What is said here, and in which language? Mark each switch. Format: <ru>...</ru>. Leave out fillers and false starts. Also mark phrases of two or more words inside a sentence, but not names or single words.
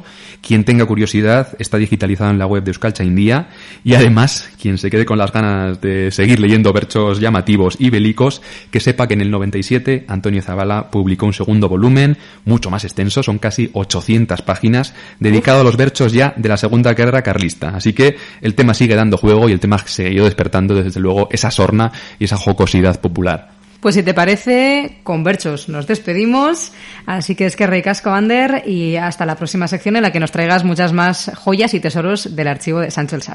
<es>Quien tenga curiosidad, está digitalizado en la web de Euskaltzaindia, y además, quien se quede con las ganas de seguir leyendo versos llamativos y bélicos, que sepa que en el 97 Antonio Zabala publicó un segundo volumen, mucho más extenso, son casi 800 páginas, dedicado a los versos ya de la Segunda Guerra Carlista. Así que el tema sigue dando juego y el tema siguió despertando desde luego esa sorna y esa jocosidad popular. Pues si te parece, con berchos nos despedimos, así que</es> <eu>eskerrik asko,</eu> <es>Ander, y hasta la próxima sección en la que nos traigas muchas más joyas y tesoros del archivo de Sancho el Sabio.</es>